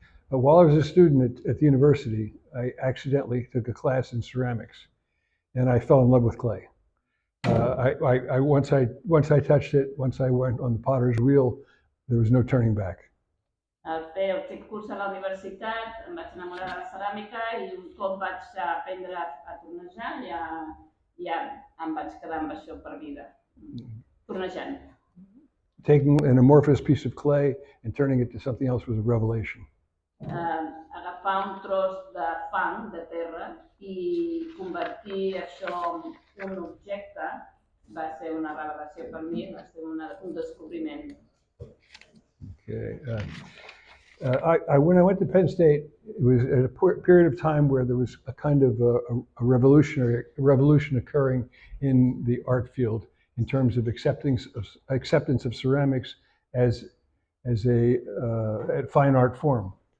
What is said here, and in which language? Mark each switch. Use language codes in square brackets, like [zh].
[en] While I was a student at the university, I accidentally took a class in ceramics, and I fell in love with clay. Once I touched it, once I went on the potter's wheel, there was no turning back. [ca] Al fer aquest curs a la universitat em vaig enamorar de la ceràmica i un cop vaig aprendre a tornejar ja em vaig quedar amb això per vida, tornejant. [en] Taking an amorphous piece of clay and turning it to something else was a revelation. [ca] Agafar un tros de fang, de terra, i convertir això en un objecte va ser una revelació per mi, va ser un descobriment. [en] Okay. When I went to Penn State, it was at a period of time where there was a kind of a revolution occurring in the art field in terms of acceptance of ceramics as a fine art form.